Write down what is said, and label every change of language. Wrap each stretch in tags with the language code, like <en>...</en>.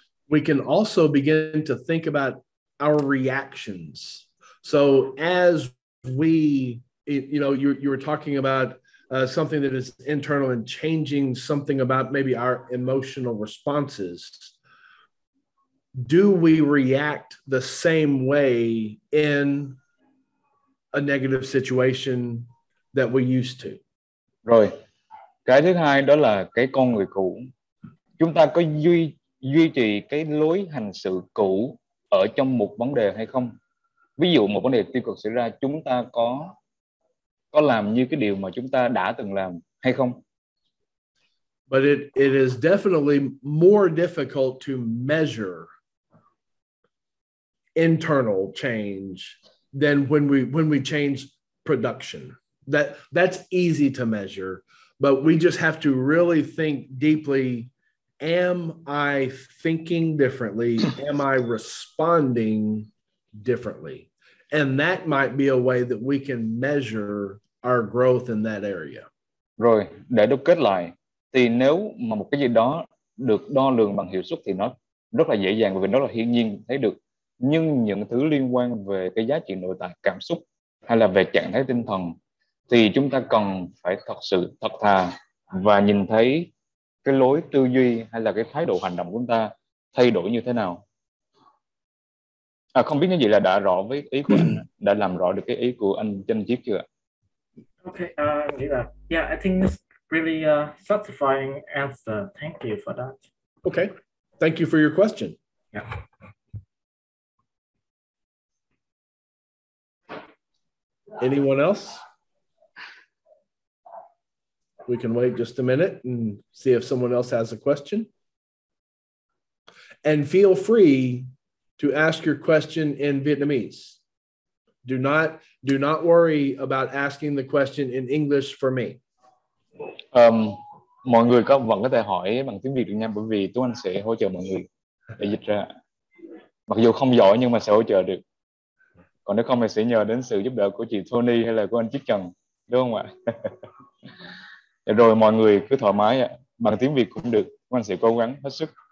<en>We can also begin to think about our reactions. So as we, you were talking about something that is internal and changing something about maybe our emotional responses. Do we react the same way in a negative situation that we used to?</en> <vi>Rồi, cái thứ hai đó là cái con người cũ. Chúng ta có duy trì cái lối hành xử cũ ở trong một vấn đề hay không? Ví dụ một vấn đề tiêu cực xảy ra, chúng ta có làm như cái điều mà chúng ta đã từng làm hay không?</vi> <en>But it is definitely more difficult to measure internal change than when we change production. That's easy to measure, but we just have to really think deeply. Am I thinking differently? Am I responding differently? And that might be a way that we can measure our growth in that area.</en> <vi>Rồi, để đúc kết lại, thì nếu mà một cái gì đó được đo lường bằng hiệu suất thì nó rất là dễ dàng, bởi vì nó là hiển nhiên thấy được. Nhưng những thứ liên quan về cái giá trị nội tại, cảm xúc hay là về trạng thái tinh thần thì chúng ta cần phải thật thà và nhìn thấy cái lối tư duy hay là cái thái độ hành động của chúng ta thay đổi như thế nào. Không biết như vậy là đã rõ với ý của anh, đã làm rõ được cái ý của anh Chân Chiết chưa?</vi> <en>Okay, yeah, I think it's really satisfying answer. Thank you for that. Okay, thank you for your question. Yeah. Anyone else? We can wait just a minute and see if someone else has a question. And feel free to ask your question in Vietnamese. Do not worry about asking the question in English for me.</en> <vi>Mọi người vẫn có thể hỏi bằng tiếng Việt được nha, bởi vì Tuấn Anh sẽ hỗ trợ mọi người để dịch ra. Mặc dù không giỏi nhưng mà sẽ hỗ trợ được. Còn nếu không thì sẽ nhờ đến sự giúp đỡ của chị Tony hay là của anh Chiết Trần, đúng không ạ? Rồi mọi người cứ thoải mái ạ, bằng tiếng Việt cũng được, Tuấn Anh sẽ cố gắng hết sức.</vi>